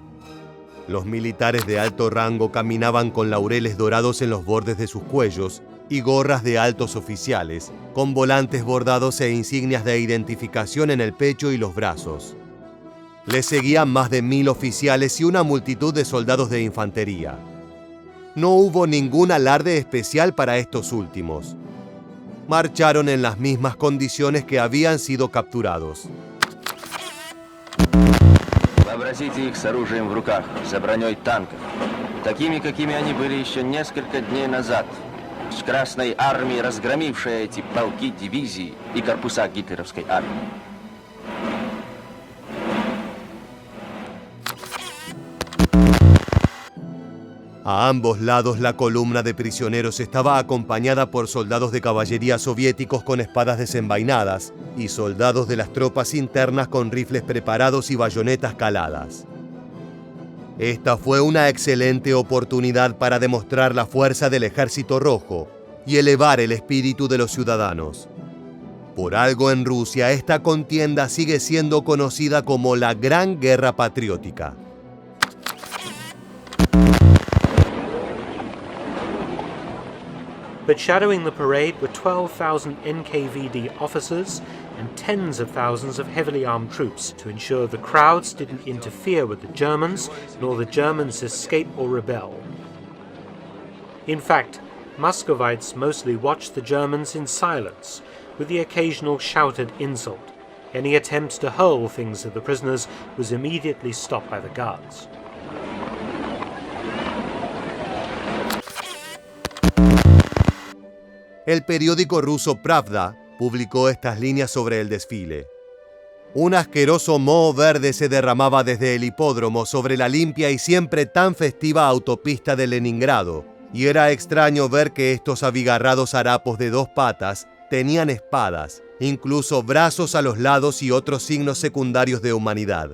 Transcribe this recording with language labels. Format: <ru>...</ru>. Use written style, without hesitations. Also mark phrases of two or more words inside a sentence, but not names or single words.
<es>Los militares de alto rango caminaban con laureles dorados en los bordes de sus cuellos y gorras de altos oficiales, con volantes bordados e insignias de identificación en el pecho y los brazos. Les seguían más de 1000 oficiales y una multitud de soldados de infantería. No hubo ningún alarde especial para estos últimos. Marcharon en las mismas condiciones que habían sido capturados.</es> <ru>Вообразите их с оружием в руках, за броней танков, такими, какими они были еще несколько дней назад, с Красной армией, разгромившей эти полки, дивизии и корпуса гитлеровской армии.</ru> <es>A ambos lados la columna de prisioneros estaba acompañada por soldados de caballería soviéticos con espadas desenvainadas y soldados de las tropas internas con rifles preparados y bayonetas caladas. Esta fue una excelente oportunidad para demostrar la fuerza del Ejército Rojo y elevar el espíritu de los ciudadanos. Por algo en Rusia esta contienda sigue siendo conocida como la Gran Guerra Patriótica.</es> <en>But shadowing the parade were 12,000 NKVD officers and tens of thousands of heavily armed troops to ensure the crowds didn't interfere with the Germans, nor the Germans escape or rebel. In fact, Muscovites mostly watched the Germans in silence, with the occasional shouted insult. Any attempts to hurl things at the prisoners was immediately stopped by the guards.</en> <es>El periódico ruso Pravda publicó estas líneas sobre el desfile. Un asqueroso moho verde se derramaba desde el hipódromo sobre la limpia y siempre tan festiva autopista de Leningrado, y era extraño ver que estos abigarrados harapos de 2 patas tenían espadas, incluso brazos a los lados y otros signos secundarios de humanidad.</es>